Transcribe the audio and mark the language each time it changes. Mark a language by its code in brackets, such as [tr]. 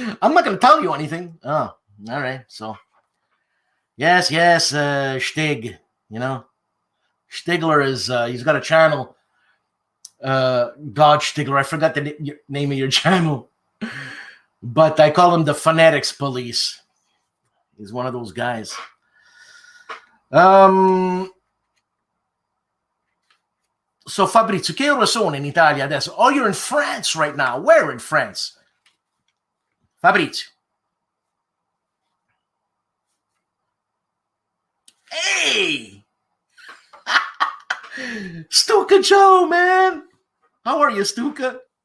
[en] I'm not going to tell you anything. Oh, all right. So, yes, Stig, you know. Stigler is, he's got a channel. God Stigler, I forgot the name of your channel. But I call him the Phonetics Police. He's one of those guys. [it] So Fabrizio, che ore sono in Italia adesso? [en] Oh, you're in France right now. Where in France? Fabrizio. Hey! Stuka Joe, man! How are you, Stuka?